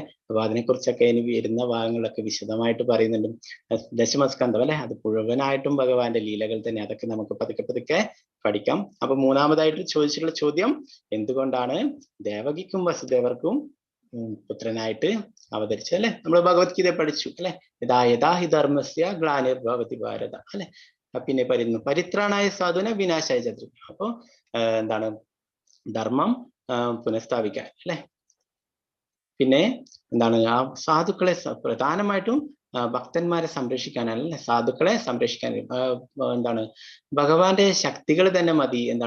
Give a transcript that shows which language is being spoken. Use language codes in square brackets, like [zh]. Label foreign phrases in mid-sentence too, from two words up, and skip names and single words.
[ml] അപ്പൊ അതിനെക്കുറിച്ചൊക്കെ ഇനി വരുന്ന ഭാഗങ്ങളിലൊക്കെ വിശദമായിട്ട് പറയുന്നുണ്ട്. ദശമസ്കന്ധം അല്ലെ, അത് മുഴുവനായിട്ടും ഭഗവാന്റെ ലീലകൾ തന്നെ. അതൊക്കെ നമുക്ക് പതുക്കെ പതുക്കെ പഠിക്കാം. അപ്പൊ മൂന്നാമതായിട്ട് ചോദിച്ചിട്ടുള്ള ചോദ്യം, എന്തുകൊണ്ടാണ് ദേവകിക്കും വസുദേവർക്കും പുത്രനായിട്ട് അവതരിച്ചത് അല്ലെ. നമ്മൾ ഭഗവത്ഗീത പഠിച്ചു അല്ലെ. [sa] यथा हि धर्मस्य ग्लानिर्भवति भारत അല്ലെ. [ml] പിന്നെ പറയുന്നു [sa] परित्राणाय साधुन विनाशाय शत्रु. [ml] അപ്പൊ എന്താണ്? ധർമ്മം പുനഃസ്ഥാപിക്കാൻ അല്ലെ. പിന്നെ എന്താണ്? ആ സാധുക്കളെ പ്രധാനമായിട്ടും ഭക്തന്മാരെ സംരക്ഷിക്കാനാണ് അല്ലെ. സാധുക്കളെ സംരക്ഷിക്കാൻ എന്താണ്? ഭഗവാന്റെ ശക്തികൾ തന്നെ മതി എന്താണ്?